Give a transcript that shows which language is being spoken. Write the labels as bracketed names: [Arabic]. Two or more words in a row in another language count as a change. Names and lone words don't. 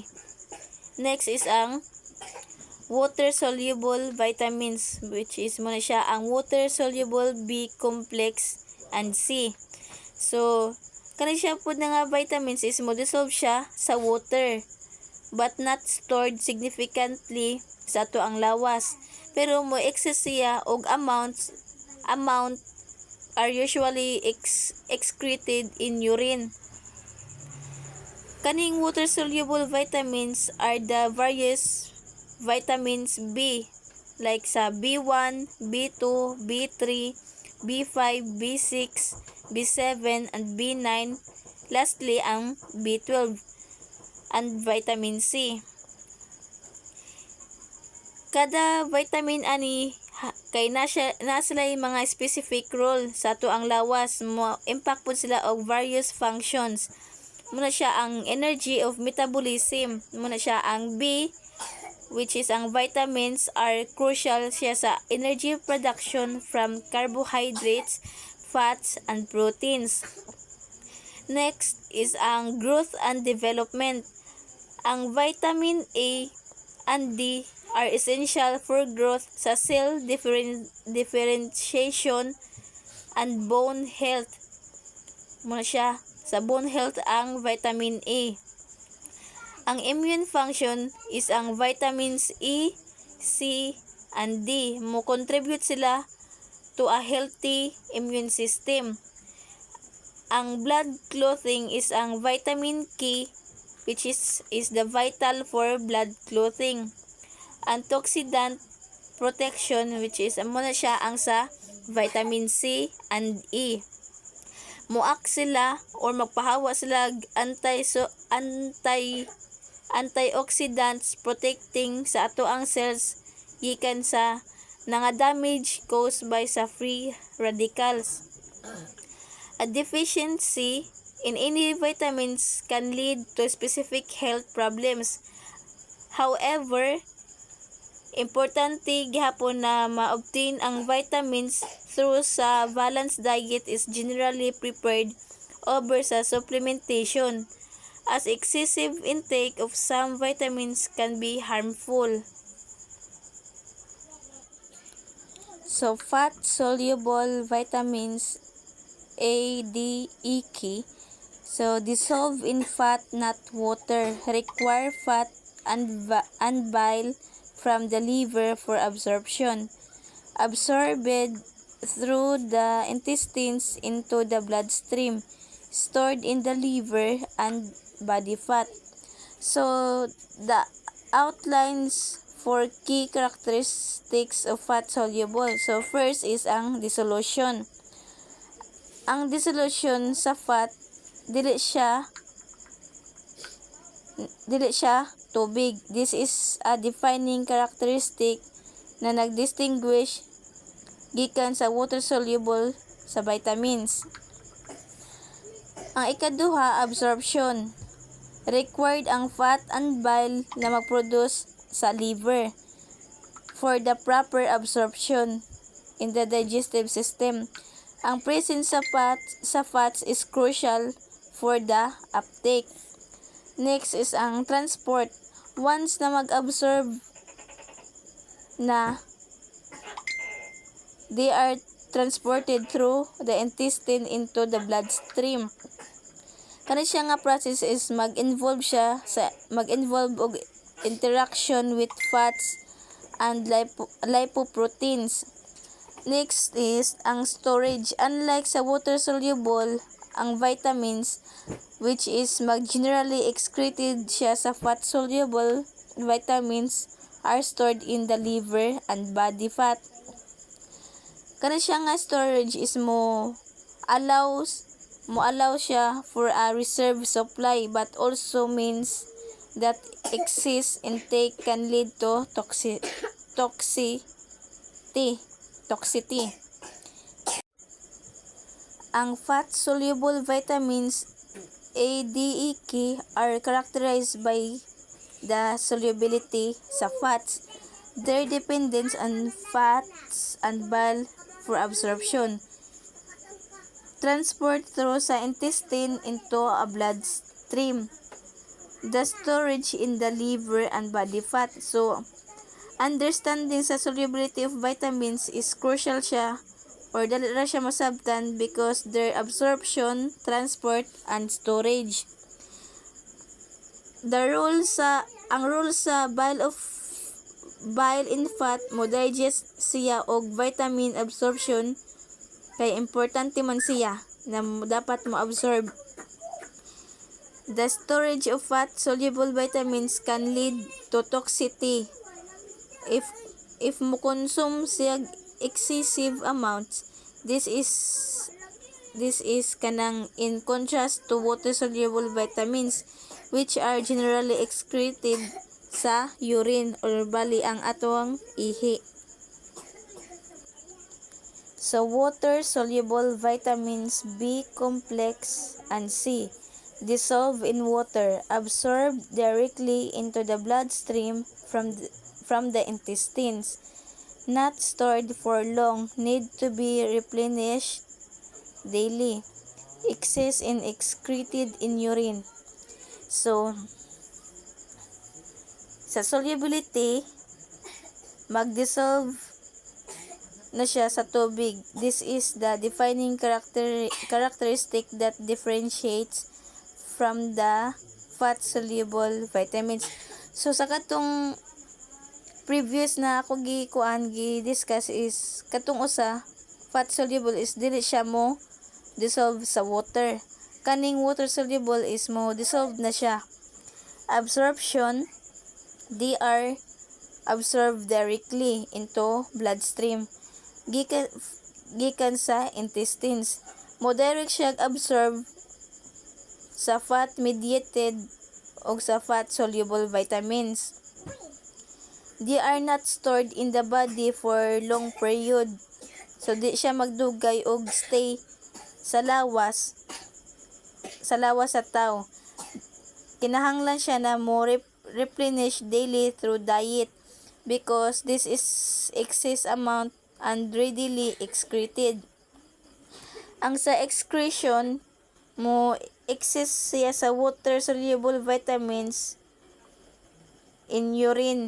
[English] Next is ang water-soluble vitamins, which is [Cebuano] muna siya ang [English] water-soluble B complex and C. So, [Cebuano] kani siya po na nga [English] vitamins is [Cebuano] mo dissolve siya sa [English] water but not stored significantly [Cebuano] sa ato ang lawas. Pero mo [English] excess [Cebuano] siya og [English] amount are usually excreted in urine. Kaning water-soluble vitamins are the various vitamins B like sa B1, B2, B3, B5, B6, B7, and B9. Lastly, ang B12 and vitamin C. [Cebuano] Kada vitamin ani kay sila mga [English] specific role [Cebuano] sa ato ang lawas, mo impact po sila og [English] various functions. [Cebuano] Muna siya ang [English] energy of metabolism, [Cebuano] muna siya ang [English] B, which is ang vitamins are crucial [Cebuano] siya sa [English] energy production from carbohydrates, fats, and proteins. Next is ang growth and development. Ang vitamin A and D are essential for growth sa cell differentiation and bone health. [Cebuano] Muna siya sa [English] bone health [Cebuano] ang vitamin A. [English] Ang immune function is ang vitamins E, C, and D. Mo contribute sila to a healthy immune system. Ang blood clotting is ang vitamin K, which is the vital for blood clotting. Antioxidant protection, which is [Cebuano] muna siya ang sa [English] vitamin C and E. [Cebuano] Muak sila or magpahawa sila [English] antioxidants protecting [Cebuano] sa ato ang cells gikan sa nga [English] damage caused by [Cebuano] sa [English] free radicals. A deficiency in any vitamins can lead to specific health problems. However, [Cebuano] importante gihapon na ma-obtain ang [English] vitamins through sa balanced diet is generally preferred over sa supplementation, as excessive intake of some vitamins can be harmful. So, fat-soluble vitamins A, D, E, K, so dissolve in fat, not water, require fat and bile from the liver for absorption. Absorbed through the intestines into the bloodstream, stored in the liver and body fat. So, the outlines for key characteristics of fat-soluble. So, first is ang dissolution. [Cebuano] Ang dissolution sa fat, dili siya tubig. [English] This is a defining characteristic [Cebuano] na nagdistinguish gikan sa [English] water-soluble sa vitamins. [Cebuano] Ang ikaduha, absorption. [English] Required ang fat and bile [Cebuano] na mag-produce sa [English] liver for the proper absorption in the digestive system. Ang presence sa fats is crucial for the uptake. Next is ang transport. Once [Cebuano] na mag-absorb na, [English] they are transported through the intestine into the bloodstream. [Cebuano] Kani siya nga [English] process is [Cebuano] mag-involve og [English] interaction with fats and lipoproteins. Next is ang storage. Unlike sa water-soluble, ang vitamins, which is generally excreted [Cebuano] siya sa [English] fat-soluble vitamins, are stored in the liver and body fat. [Cebuano] Kana siya nga [English] storage is mo allow siya for a reserve supply, but also means that excess intake can lead to toxicity. Ang fat-soluble vitamins A, D, E, K are characterized by the solubility sa fats, their dependence on fats and bile for absorption, transport through sa intestine into a bloodstream. The storage in the liver and body fat. So, understanding sa solubility of vitamins is crucial siya or [Cebuano] dali ra siya masabtan [English] because their absorption, transport, and storage. [Cebuano] Ang role sa [English] bile in fat [Cebuano] mo digest siya og [English] vitamin absorption [Cebuano] kay importante man siya na dapat mo absorb. [English] The storage of fat-soluble vitamins can lead to toxicity if mo consume siya excessive amounts. This is kanang in contrast to water-soluble vitamins which are generally excreted sa urine or [Cebuano] bali ang atong ihi. [English] So water-soluble vitamins B complex and C dissolve in water, absorbed directly into the bloodstream from the intestines, not stored for long, need to be replenished daily, excess and excreted in urine. So, [Cebuano] sa solubility, mag-dissolve na siya sa tubig. [English] This is the defining characteristic that differentiates from the fat-soluble vitamins. [Cebuano] So, sa katong previous na ako gi-discuss is, katong usa, fat-soluble is dili siya mo dissolve sa water. Kaning water-soluble is mo dissolve na siya. [English] Absorption, they are absorbed directly into bloodstream. [Cebuano] Gikan sa intestines. Mo direct siya absorb sa fat-mediated o sa [English] fat-soluble vitamins. They are not stored in the body for long period. So, [Cebuano] di siya magdugay o stay sa lawas sa tao. Kinahanglan siya na mo [English] replenish daily through diet because this is excess amount and readily excreted. [Cebuano] Ang sa excretion mo excess siya sa [English] water-soluble vitamins in urine.